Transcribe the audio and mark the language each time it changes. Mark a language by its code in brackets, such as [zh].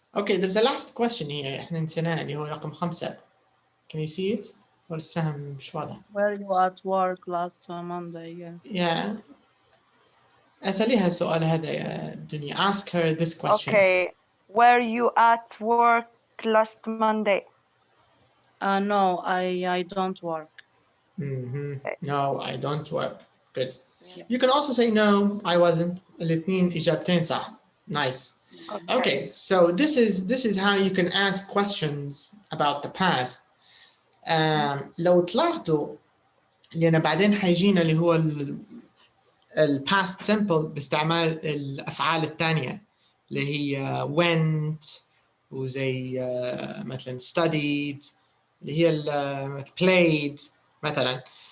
[en] Okay, there's a last question here. [ar] احنا نسيناه اللي هو رقم 5. [en] Can you see it? [ar] ولا السهم مش واضح؟ [en] Were you at work last Monday? Yes. Yeah. [ar] أسأليها السؤال هذا يا دنيا. [en] Ask her this question. Okay. Were you at work last Monday? No, I don't work. Mhm. No, I don't work. Good. Yeah. You can also say no, I wasn't. [ar] الاثنين إجابتين صح. [en] Nice. Okay, so this is how you can ask questions about the past. [ar] لو تلاحظوا لأن بعدين حيجينا اللي هو ال past simple باستعمال الأفعال الثانية اللي هي went وزي مثلا studied اللي هي played مثلا.